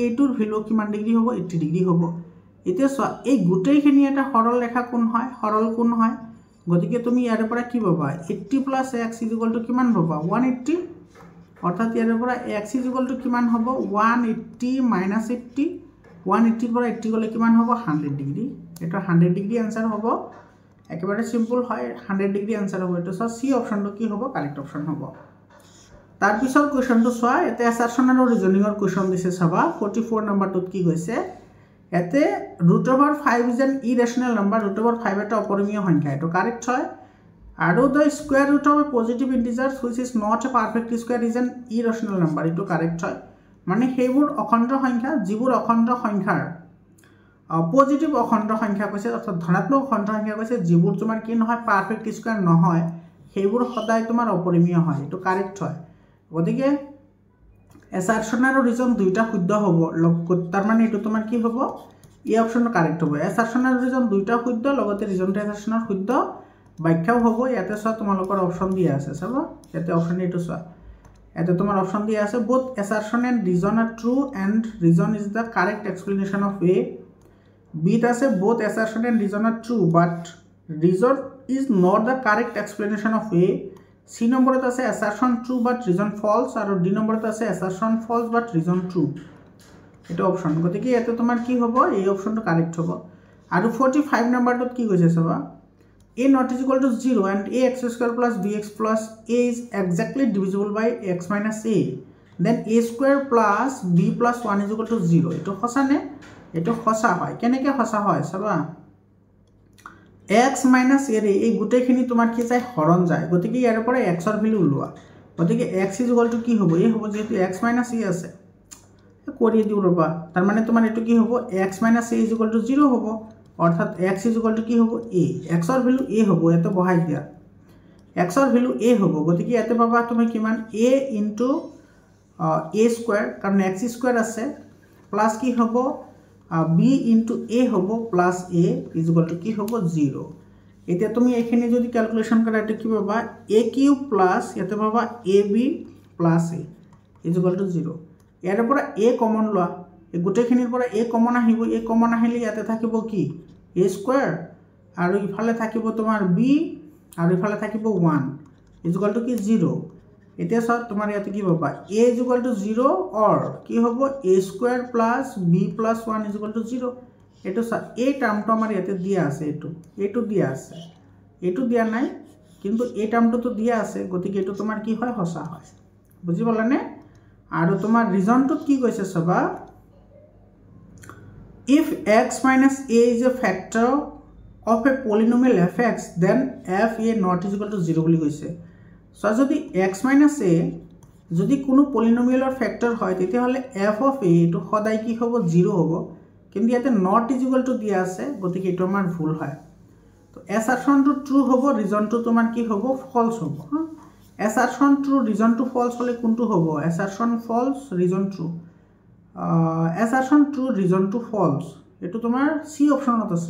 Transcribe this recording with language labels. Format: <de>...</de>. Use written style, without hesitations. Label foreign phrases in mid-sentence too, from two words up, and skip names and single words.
<as>টুৰ ভ্যালু কিমান ডিগ্ৰী হ'ব 80 ডিগ্ৰী হ'ব এতিয়া চোৱা এই গোটেইখিনি এটা সৰল ৰেখা কোণ হয় সৰল কোণ হয় গতিকে তুমি ইয়াৰ পৰা কি পাবা 80 + x = কিমান পাবা 180 অর্থাৎ ইয়াৰ পৰা x = কিমান হ'ব 180 - 80 180 পৰা 80 গলে কিমান হ'ব 100 ডিগ্ৰী এটা 100 ডিগ্ৰী आंसर হ'ব একেবাৰে সিম্পল হয় 100 ডিগ্ৰী आंसर হ'ব এটো সব সি অপশনটো কি হ'ব</as> <en>correct option</en> <as>হ'ব তাৰ পিছৰ কোশ্চনটো চোৱা এতে অ্যাসারশন আৰু ৰিজনিংৰ কোশ্চন দিছে চাবা 44 নম্বৰটোত কি কৈছে এতে</as> <en>√5 is an irrational number</en> <as>√5 এটা অপরিমেয় সংখ্যা এটো কারেক্ট হয় আৰু</as> <en>the square root of a positive integer which is not a perfect square is an irrational number</en> <as>এটো কারেক্ট হয় মানে হেবোৰ অখণ্ড সংখ্যা যিবোৰ অখণ্ড সংখ্যাৰ পজিটিভ অখণ্ড সংখ্যা কৈছে অর্থাৎ ধনাত্মক অখণ্ড সংখ্যা কৈছে যিবোৰ তোমাৰ কি নহয়</as> <en>perfect square</en> <as>নহয় হেবোৰ সদায় তোমাৰ অপরিমেয় হয় এটো কারেক্ট হয় গতিকে অ্যাসারশন আৰু রিজন দুইটা শুদ্ধ হ'ব তাৰ মানে এটো তোমাৰ কি হ'ব এই অপশনটো কারেক্ট হ'ব অ্যাসারশন আৰু রিজন দুইটা শুদ্ধ লগতে রিজনটো অ্যাসারশনৰ শুদ্ধ ব্যাখ্যাও হ'ব ইয়াতে সব তোমালোকৰ অপশন দিয়া আছে চাবা ইয়াতে অপশন এটো চোৱা এতে তোমাৰ অপশন দিয়া আছে</as> <en>both assertion and reason are true and reason is the correct explanation of a b আছে both assertion and reason are true but reason is not the correct explanation of a</en> <as>c নম্বৰত আছে</as> <en>assertion true but reason false</en> <as>আৰু d নম্বৰত আছে</as> <en>assertion false but reason true</en> <as>এটা অপশন গতিকে ইয়াতে তোমাৰ কি হ'ব এই অপশনটো কারেক্ট হ'ব আৰু 45 নম্বৰটোত কি কৈছে চাবা</as> <en>a not is equal to 0</en> <as>and ax² plus bx plus a is exactly divisible by x minus a then a² plus b plus 1 is equal to 0 এটো সঁচা নে এটো সঁচা হয় কেনেকৈ সঁচা হয় চাবা</as> <en>x minus a</en> <as>ৰে এই গোটেইখিনি তোমাৰ কি যায় হৰণ যায় গতিকে ইয়াৰ পৰা x ৰ ভ্যালু ওলোৱা গতিকে x = কি হ'ব এই হ'ব যেহেতু</as> <en>x minus a</en> <as>আছে কৰি দিও ৰবা তাৰ মানে তোমাৰ এটো কি হ'ব</as> <en>x minus a</en> <as>= 0 হ'ব অৰ্থাৎ x = কি হ'ব a x ৰ ভ্যালু a হ'ব এটো বহাই দিয়া x ৰ ভ্যালু a হ'ব গতিকে এতে পাবা তুমি কিমান a * a স্কয়ার কারণ x স্কয়ার আছে প্লাস কি হবে b * a হবে প্লাস a = কি হবে 0 এতিয়া তুমি এখানে যদি ক্যালকুলেশন কৰা এটা কি পাবা</as> <en>a³ plus</en> <as>এতে পাবা ab প্লাস a = 0 ইয়াৰ পৰা a কমন লোৱা এই গোটেইখিনিৰ পৰা a কমন আহিব a কমন আহিলে ইয়াতে থাকিব কি a স্কয়ার আৰু ইফালে থাকিব তোমাৰ b আৰু ইফালে থাকিব 1 = কি 0 এতিয়া সব তোমাৰ ইয়াতে কি পাবা a = 0 or কি হ'ব</as> <en>a square plus b plus 1</en> <as>= 0 এটো এই টার্মটো আমাৰ ইয়াতে দিয়া আছে এটো দিয়া আছে এটো দিয়া নাই কিন্তু এই টার্মটো তো দিয়া আছে গতিকে এটো তোমাৰ কি হয় হসা হয় বুজি পালানে আৰু তোমাৰ ৰিজনটোত কি কৈছে সবা</as> <en>if x minus a is a factor of a polynomial fx then f a not = 0</en> <as>বুলি কৈছে সো যদি</as> <en>x minus a</en> <as>যদি কোনো পলিনোমিয়ালৰ ফ্যাক্টৰ হয় তেতিয়া হলে</as> <en>f of a</en> <as>এটো সদায় কি হ'ব 0 হ'ব কিন্তু ইয়াতে not = দিয়া আছে গতিকে এটো আমাৰ ভুল হয় তো অ্যাসারশনটো ট্ৰু হ'ব ৰিজনটো তোমাৰ কি হ'ব ফলস হ'ব</as> <en>assertion true</en> <as>ৰিজনটো ফলস হলে কোনটো হ'ব</as> <en>assertion false reason true assertion true</en> <as>ৰিজনটো ফলস এটো তোমাৰ সি অপশনত আছে</as>